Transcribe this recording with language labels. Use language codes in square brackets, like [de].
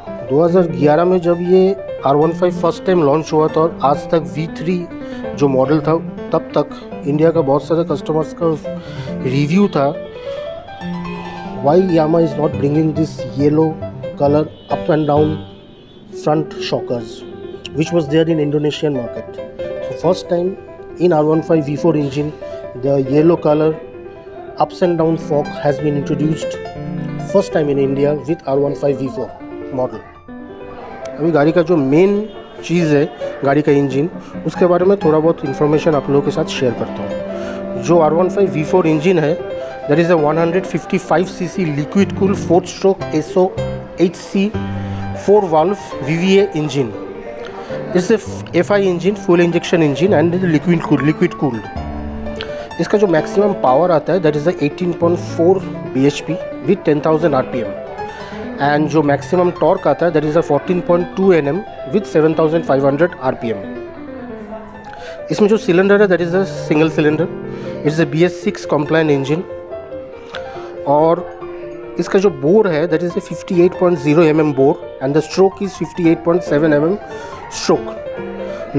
[hi] 2011 में जब ये R15 फर्स्ट टाइम लॉन्च हुआ था और आज तक V3 जो मॉडल था, तब तक इंडिया का बहुत सारे कस्टमर्स का रिव्यू था [en] why Yamaha is not bringing this yellow color up and down front shockers which was there in Indonesian market. So first time in R15 V4 engine the yellow color ups and down fog has been introduced first time in India with R15 V4 model. [hi] अभी गाड़ी का जो main चीज़ है गाड़ी का engine, उसके बारे में थोड़ा बहुत इन्फॉर्मेशन आप लोगों के साथ शेयर करता हूँ। जो R15 V4 इंजन है [en] That is a 155 cc liquid cool 4 stroke SO HC 4 valve VVA engine. It's a FI engine, fuel injection engine and liquid cooled. [hi] इसका जो मैक्सिमम पावर आता है [en] that is 18.4 bhp with 10,000 rpm and [hi] जो maximum torque आता है that is 14.2 Nm with 7,500 rpm। इसमें जो cylinder है [en] that is a single cylinder, it's a BS6 compliant engine [hi] और इसका जो बोर है [en] That is 58.0 mm bore and the stroke is 58.7 mm stroke.